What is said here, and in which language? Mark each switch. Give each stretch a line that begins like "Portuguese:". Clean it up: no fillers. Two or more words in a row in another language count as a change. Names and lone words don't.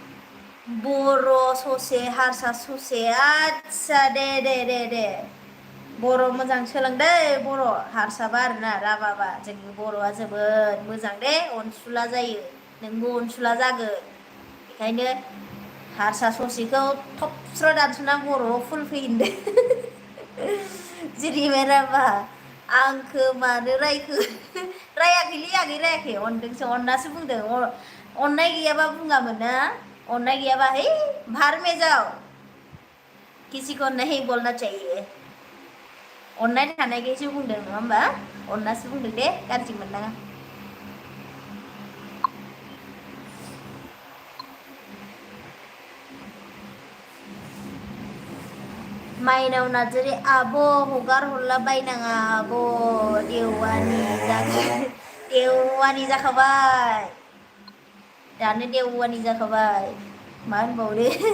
Bodo: बर' ससे हारसा ससे आदसा दे बर' मोजां सोलोंदे बर' हारसाबा आरोना राभाबा जोंनि बर'आ जोबोद मोजां दे अनसुला जायो नोंबो अनसुला जागोन बेखायनो हारसा ससेखौ थबस्र' दानस'ना बर'आव फुल फैदो जिरिमे राभा आंखो मानो रायखो रायाखैलै आगै रायाखै अनदोंसो अननासो बुंदों अननाय गैयाबा बुङामोन ना अननाय गैयाबा है
Hindi: भार में जाओ किसी को नहीं बोलना चाहिए
Bodo: अननाय थानायखायसो बुंदों नङा होमबा अननासो बुंदों दे गाज्रि मोननाङा माइनाव नार्जारी आब' हगार हरला बायनाङा आब' देवानि जाखाबाय दानो देवानि जाखाबाय मा होनबावदो